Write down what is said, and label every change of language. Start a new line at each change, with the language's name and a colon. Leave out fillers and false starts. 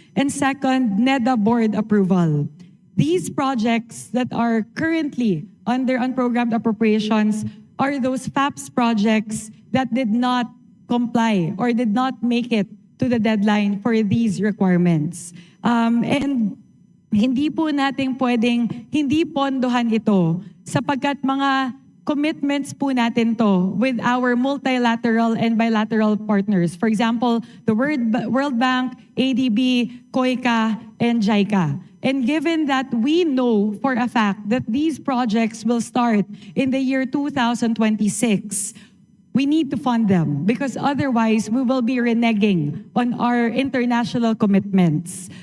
English: And second, NEDA board approval. These projects that are currently under unprogrammed appropriations are those FAPS projects that did not comply or did not make it to the deadline for these requirements.
Filipino: And hindi po natin pwedeng hindi pondohan ito sapagkat mga
English: commitments
Filipino: po natin to
English: with our multilateral and bilateral partners. For example, the World Bank, ADB, COICA, and JICA. And given that we know for a fact that these projects will start in the year 2026, we need to fund them because otherwise we will be reneging on our international commitments.